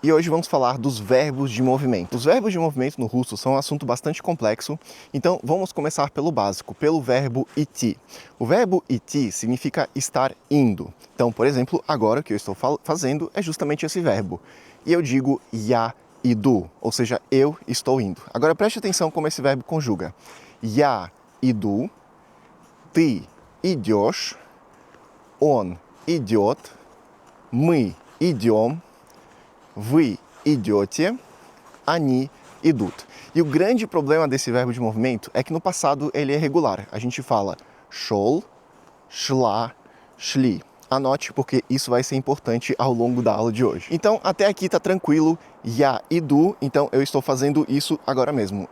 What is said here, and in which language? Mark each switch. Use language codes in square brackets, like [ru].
[pt] E hoje vamos falar dos verbos de movimento. Os verbos de movimento no russo são um assunto bastante complexo, então vamos começar pelo básico, pelo verbo идти. O verbo идти significa estar indo. Então, por exemplo, agora o que eu estou fazendo é justamente esse verbo. E eu digo [ru] я иду, [pt] ou seja, eu estou indo. Agora preste atenção como esse verbo conjuga. [ru] Я иду, ты идешь, он идет, мы идем, вы идете, они идут. [pt] E o grande problema desse verbo de movimento é que no passado ele é regular. A gente fala [ru] шел, шла, шли. [pt] Anote porque isso vai ser importante ao longo da aula de hoje. Então, até aqui tá tranquilo. [ru] Я иду, [pt] então eu estou fazendo isso agora mesmo.